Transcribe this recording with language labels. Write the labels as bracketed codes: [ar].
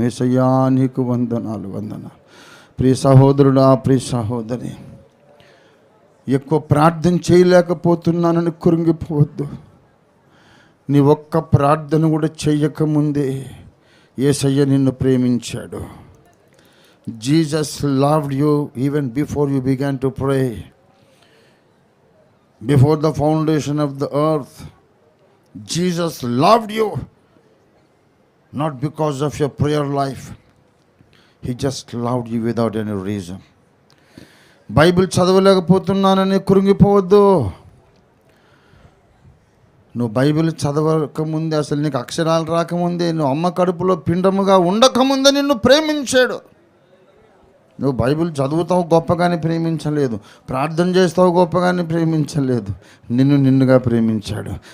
[te] యేసయ్యా నీకు వందనాలు వందనాలు. ప్రియ సహోదరుడా ప్రియ సహోదరి, ఎక్కువ ప్రార్థన చేయలేకపోతున్నానని కృంగిపోవద్దు. నీ ఒక్క ప్రార్థన కూడా చెయ్యకముందే యేసయ్య నిన్ను ప్రేమించాడు. [en] Jesus loved you even before you began to pray. Before the foundation of the earth, Jesus loved you. Not because of your prayer life. He just loved you without any reason. [te] Bible చదవలేకపోతున్నానని కృంగిపోవద్దు. నువ్వు Bible చదవకముందే, అసలు నీకు అక్షరాలు రాకముందే, నువ్వు అమ్మ కడుపులో పిండముగా ఉండకముందే నిన్ను ప్రేమించాడు. నువ్వు బైబిల్ చదువుతావు గొప్పగానే ప్రేమించలేదు, ప్రార్థన చేస్తావు గొప్పగానే ప్రేమించలేదు, నిన్నుగా ప్రేమించాడు.